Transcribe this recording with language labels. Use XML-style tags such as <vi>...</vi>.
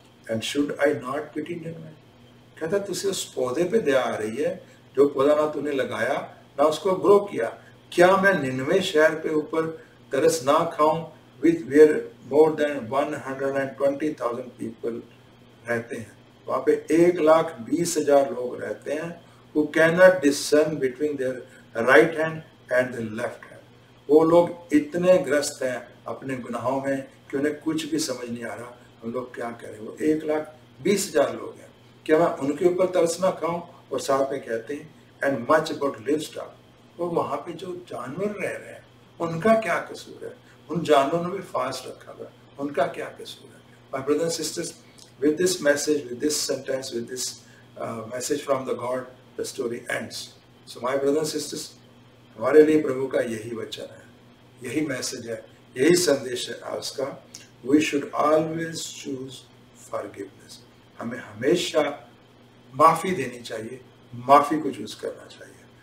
<en>And should I not pity Nineveh?</en> <hi>कहता तुझे उस पौधे पे दया आ रही है जो पौधा ना तूने लगाया ना उसको ग्रो किया, क्या मैं निन्वे शहर पे ऊपर तरस ना खाऊं</hi> <en>with where more than 120,000 people</en> <hi>रहते हैं? वहां पे 1,20,000 लोग रहते हैं</hi> <en>who cannot discern between their right hand and the left hand।</en> <hi>वो लोग इतने ग्रस्त हैं अपने गुनाहों में कि उन्हें कुछ भी समझ नहीं आ रहा हम लोग क्या करें। वो 1,20,000 लोग हैं, क्या मैं उनके ऊपर तरस ना खाऊं? और साथ में कहते हैं</hi> <en>and much about livestock,</en> <hi>वो वहां पे जो जानवर रह रहे हैं उनका क्या कसूर है? उन जानवरों ने भी फास्ट रखा हुआ, उनका क्या कसूर है?</hi> <en>My brothers and sisters, with this message, with this sentence, with this message from the God, the story ends. So my brothers and sisters,</en> <hi>हमारे लिए प्रभु का यही वचन है, यही मैसेज है, यही संदेश है आज का।</hi> <en>We should always choose forgiveness।</en> <hi>हमें हमेशा माफी देनी चाहिए, माफी को चूज करना चाहिए।</hi>